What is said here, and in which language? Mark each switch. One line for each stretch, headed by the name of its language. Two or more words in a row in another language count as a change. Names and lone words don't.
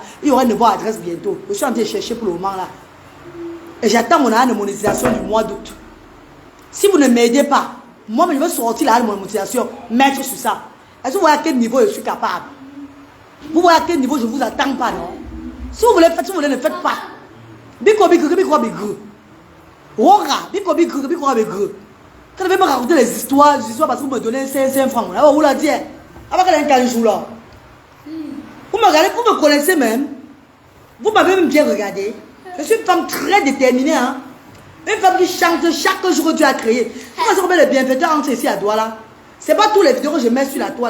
French: Il y aura une nouvelle adresse bientôt. Je suis en train de chercher pour le moment là. Et j'attends mon année de monétisation du mois d'août. Si vous ne m'aidez pas, moi je vais sortir la monétisation, mettre sur ça. Est-ce que vous voyez à quel niveau je suis capable? Vous voyez à quel niveau je ne vous attends pas, non? Si vous voulez faire, si vous voulez, ne faites pas.
Igbo: Biko biko biko biko. Ora, biko biko biko biko.
French: Quand vous me raconter les histoires parce que vous me donnez 5 francs. Là, vous la dites. Avant qu'elle ait 15 jours là. Vous me regardez, vous me connaissez même. Vous m'avez même bien regardé. Je suis une femme très déterminée. Hein? Une femme qui chante chaque jour que Dieu a créé. Quand on met les bienfaiteurs entre ici à Douala, ce n'est pas tous les vidéos que je mets sur la toile.